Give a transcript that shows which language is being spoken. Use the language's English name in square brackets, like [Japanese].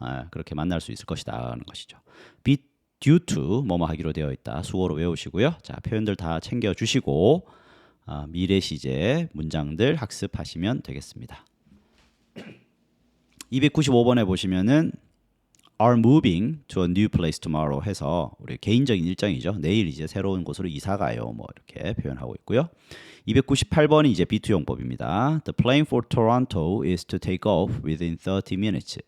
[Korean] 그렇게 만날 수 있을 것이다 하는 것이죠. be due to 뭐뭐 하기로 되어 있다. 수어로 외우시고요. 자, 표현들 다 챙겨주시고 미래 시제 문장들 학습하시면 되겠습니다. 295번에 보시면은 [English] are moving to a new place tomorrow [Korean] 해서 우리 개인적인 일정이죠. 내일 이제 새로운 곳으로 이사 가요. 뭐 이렇게 표현하고 있고요. 298번이 이제 B2 용법입니다. [English] The plane for Toronto is to take off within 30 minutes.